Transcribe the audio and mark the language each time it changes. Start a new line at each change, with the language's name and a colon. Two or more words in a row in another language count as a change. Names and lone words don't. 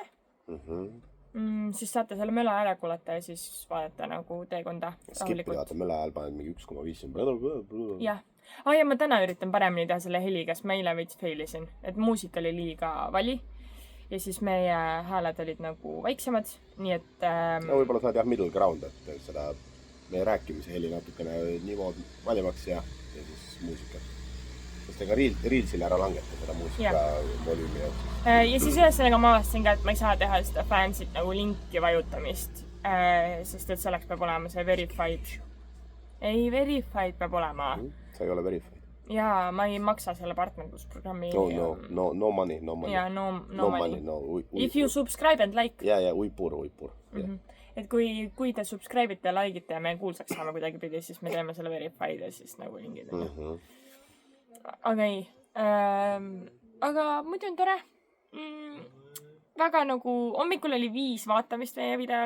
Estonian: Siis saate selle möla ära kuulata ja siis vaadata nagu teekonda rahulikult. Skippi vaata möla ajal paned mingi 1,5. Jah. Ja ma täna üritan paremini teha selle heliga, sest ma eile veits failisin. Et muusika oli liiga vali ja siis meie hääled olid nagu vaiksemad. Nii et... No võib-olla saad jah
English: middle ground,
Estonian: et seda meie rääkimise heli natukene niimoodi valimaks ja siis muusika. Sest ega Reelsile ära langeta seda muusika volüümi. Ja siis ühesõnaga ma avastasin ka, et ma ei saa teha seda fansit nagu linki vajutamist. Sest et selleks peab olema see verified. Ei, verified peab olema. Sa ei ole verified. Jaa, ma ei maksa selle partnerlusprogrammi.
English: No money. Jaa, no money. If you subscribe and like.
Estonian: Ja, uipur. Et kui te subscribe'ite ja like'ite ja me kuulsaks saame kuidagi pidi, siis me teeme selle verified ja siis nagu lingid. Aga ei. Aga muidu on tore. Väga nagu, hommikul oli 5 vaatamist meie videol.